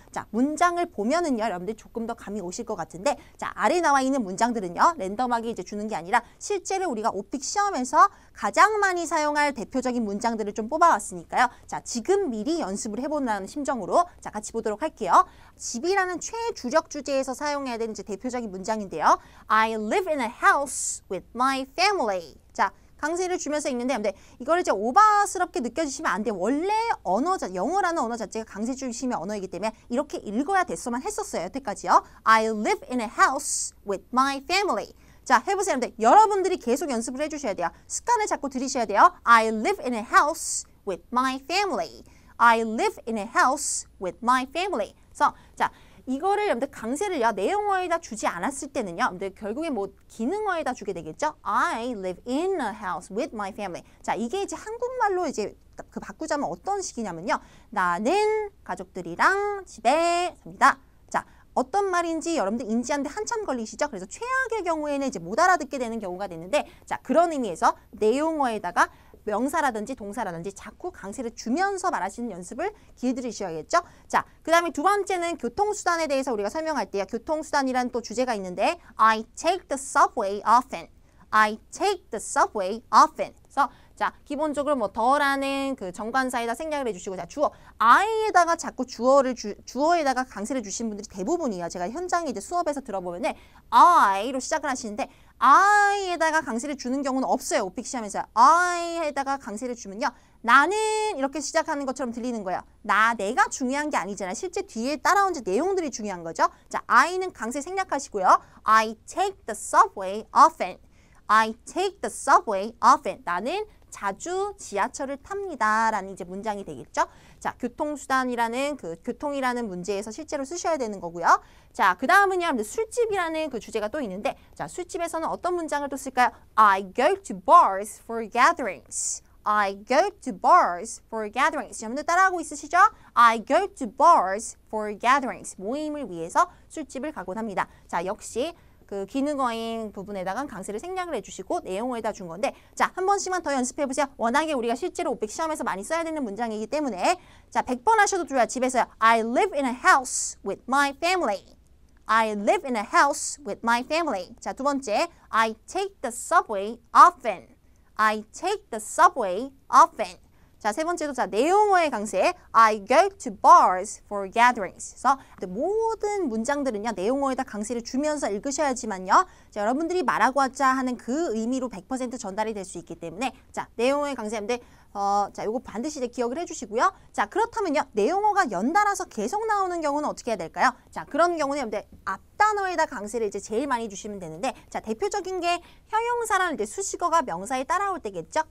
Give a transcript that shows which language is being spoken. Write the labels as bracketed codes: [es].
[ko] 자, 문장을 보면은요, 여러분들 조금 더 감이 오실 것 같은데, 자, 아래 나와 있는 문장들은요, 랜덤하게 이제 주는 게 아니라 실제로 우리가 오픽 시험에서 가장 많이 사용할 대표적인 문장들을 좀 뽑아왔으니까요. 자, 지금 미리 연습을 해보는 심정으로 자, 같이 보도록 할게요. 집이라는 최주력 주제에서 사용해야 되는 이제 대표적인 문장인데요. [en] I live in a house with my family. [ko] 자, 강세를 주면서 읽는데 근데 이걸 이제 오바스럽게 느껴지시면 안 돼요. 원래 영어라는 언어 자체가 강세 중심의 언어이기 때문에 이렇게 읽어야 됐어만 했었어요. 여태까지요. [en] I live in a house with my family. [ko] 자, 해보세요. 여러분들. 여러분들이 계속 연습을 해주셔야 돼요. 습관을 자꾸 들이셔야 돼요. [en] I live in a house with my family. I live in a house with my family. [ko] 그래서 자, 이거를 여러분들 강세를요 내용어에다 주지 않았을 때는요 여러분들 결국에 뭐 기능어에다 주게 되겠죠. [en] I live in a house with my family. [ko] 자, 이게 이제 한국말로 이제 그 바꾸자면 어떤 식이냐면요. 나는 가족들이랑 집에 삽니다. 자, 어떤 말인지 여러분들 인지하는데 한참 걸리시죠? 그래서 최악의 경우에는 이제 못 알아듣게 되는 경우가 되는데 자, 그런 의미에서 내용어에다가 명사라든지 동사라든지 자꾸 강세를 주면서 말하시는 연습을 길들이셔야겠죠? 자, 그 다음에 두 번째는 교통수단에 대해서 우리가 설명할 때요. 교통수단이라는 또 주제가 있는데 [en] I take the subway often. I take the subway often. [ko] 그래서 자, 기본적으로 뭐 더라는 그 정관사에다 생략을 해주시고 자, 주어 I에다가 자꾸 주어에다가 강세를 주신 분들이 대부분이에요. 제가 현장에 이제 수업에서 들어보면은 I로 시작을 하시는데 I에다가 강세를 주는 경우는 없어요. 오픽 시험에서 I에다가 강세를 주면요. 나는 이렇게 시작하는 것처럼 들리는 거예요. 내가 중요한 게 아니잖아요. 실제 뒤에 따라온 내용들이 중요한 거죠. 자, I는 강세 생략하시고요. [en] I take the subway often. I take the subway often. [ko] 나는 자주 지하철을 탑니다. 라는 이제 문장이 되겠죠. 자, 교통수단이라는 그 교통이라는 문제에서 실제로 쓰셔야 되는 거고요. 자, 그 다음은요. 술집이라는 그 주제가 또 있는데 자, 술집에서는 어떤 문장을 또 쓸까요? [en] I go to bars for gatherings. I go to bars for gatherings. [ko] 여러분들 따라하고 있으시죠? [en] I go to bars for gatherings. [ko] 모임을 위해서 술집을 가곤 합니다. 자, 역시 그 기능어인 부분에다가 강세를 생략을 해주시고 내용어에다 준 건데 자, 한 번씩만 더 연습해보세요. 워낙에 우리가 실제로 오픽 시험에서 많이 써야 되는 문장이기 때문에 자, 100번 하셔도 좋아요. 집에서요. [en] I live in a house with my family. I live in a house with my family. [ko] 자, 두 번째. [en] I take the subway often. I take the subway often. [ko] 자, 세 번째도 자, 내용어의 강세. [en] I go to bars for gatherings. [ko] 그래서 모든 문장들은요. 내용어에다 강세를 주면서 읽으셔야지만요. 자, 여러분들이 말하고자 하는 그 의미로 100% 전달이 될 수 있기 때문에 자, 내용어의 강세인데 자, 요거 반드시 이제 기억을 해주시고요. 자, 그렇다면요. 내용어가 연달아서 계속 나오는 경우는 어떻게 해야 될까요? 자, 그런 경우는 여러분들 앞단어에다 강세를 이제 제일 많이 주시면 되는데 자, 대표적인 게 형용사라는 이제 수식어가 명사에 따라올 때겠죠?